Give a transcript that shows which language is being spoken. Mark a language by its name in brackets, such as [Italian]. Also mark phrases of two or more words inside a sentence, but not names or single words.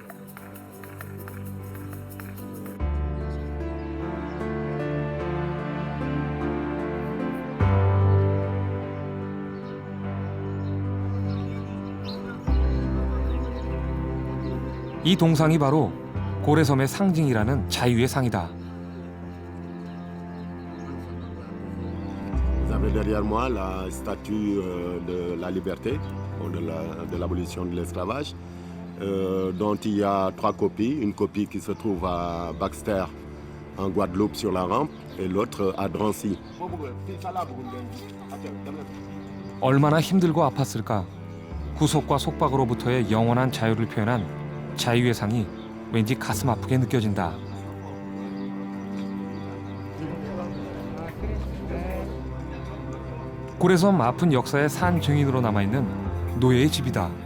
[Korean] 이 동상이 바로 고래섬의 상징이라는 자유의 상이다. [French] Vous avez derrière moi la statue de la liberté, de l'abolition de l'esclavage, dont il y a 3 copies. Une copie qui se trouve à Baxter, en Guadeloupe, sur la rampe, et l'autre à Drancy. [Korean] 얼마나 힘들고 아팠을까. 구속과 속박으로부터의 영원한 자유를 표현한 자유의 상이 왠지 가슴 아프게 느껴진다. 고래섬 아픈 역사의 산 증인으로 남아있는 노예의 집이다.